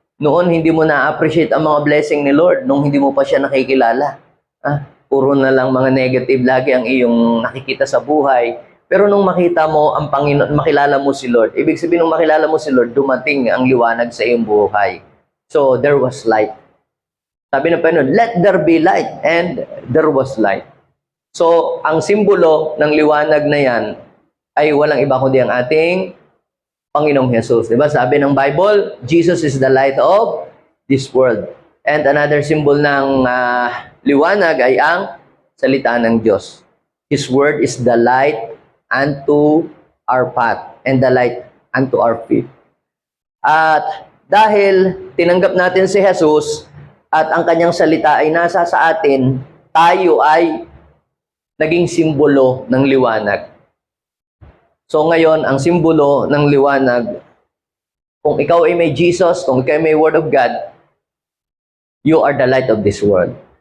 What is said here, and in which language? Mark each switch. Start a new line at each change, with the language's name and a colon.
Filipino: Noon, hindi mo na-appreciate ang mga blessing ni Lord nung hindi mo pa siya nakikilala. Puro na lang mga negative lagi ang iyong nakikita sa buhay. Pero nung makita mo ang Panginoon, makilala mo si Lord, ibig sabihin nung makilala mo si Lord, dumating ang liwanag sa iyong buhay.
English: So, there was light.
Filipino: Sabi ng Panginoon,
English: let there be light, and there was light.
Filipino: So, ang simbolo ng liwanag na yan ay walang iba kundi ang ating Panginoong Jesus. Diba? Sabi ng
English: Bible, Jesus is the light of this world. And another symbol
Filipino: ng liwanag ay ang salita ng Diyos.
English: His word is the light unto our path and the light unto our feet.
Filipino: At dahil tinanggap natin si Jesus at ang kanyang salita ay nasa sa atin, tayo ay naging simbolo ng liwanag. So ngayon, ang simbolo ng liwanag, kung ikaw ay may Jesus, kung ikaw ay may Word of God,
English: you are the light of this world.